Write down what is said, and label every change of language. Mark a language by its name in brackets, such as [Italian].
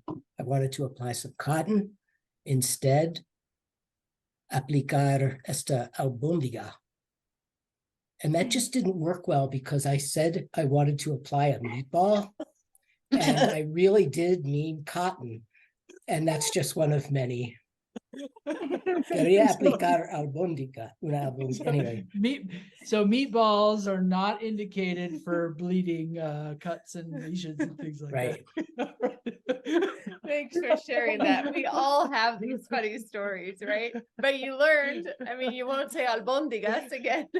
[English] I wanted to apply some cotton. Instead, [Spanish] aplicar esta albóndiga. [English] And that just didn't work well because I said I wanted to apply a meatball. And I really did mean cotton. And that's just one of many. [Spanish] Quería aplicar albóndiga. [English] Anyway. So meatballs are not indicated for bleeding cuts and lesions and things like Right. that. Thanks for sharing that. We all have these funny stories, right? But you learned, I mean, you won't say albóndigas again.